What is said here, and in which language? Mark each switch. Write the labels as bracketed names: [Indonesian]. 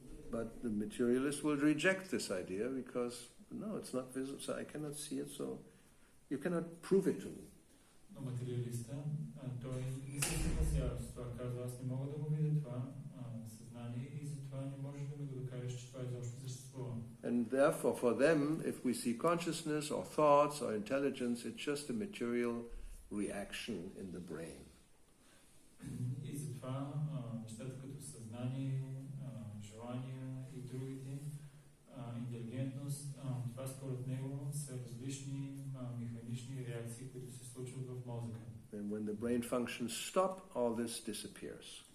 [English] But the materialist will reject this idea because, no, it's not visible, so I cannot see it, so you cannot prove it to me. [Bulgarian] Но материалиста, той не се съгласява с това, казва, аз не мога да го видя това съзнание и затова не можеш да ми го докажеш, че това изобщо съществува. [English] And therefore, for them, if we see consciousness or thoughts or intelligence, it's just a material reaction in the brain. [Bulgarian] И затова нещата като съзнание, желания и другите, интелигентност, това според него са различни механични реакции, които се случват в мозъка. [English] And when the brain functions stop, all this disappears.